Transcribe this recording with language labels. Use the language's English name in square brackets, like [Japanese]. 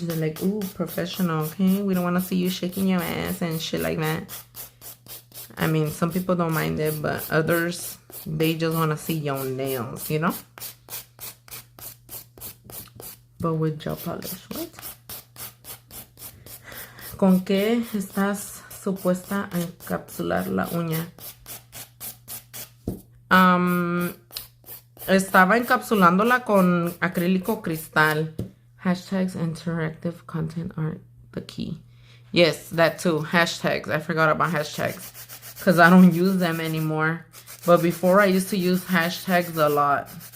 [English] They're like, ooh, professional, okay? We don't want to see you shaking your ass and shit like that. I mean, some people don't mind it, but others, they just want to see your nails, you know? But with gel polish, what? [Spanish] ¿Con qué estás supuesta a encapsular la uña? Estaba encapsulándola con acrílico cristal. [English] Hashtags interactive content are the key. Yes, that too. Hashtags. I forgot about hashtags because I don't use them anymore. But before I used to use hashtags a lot.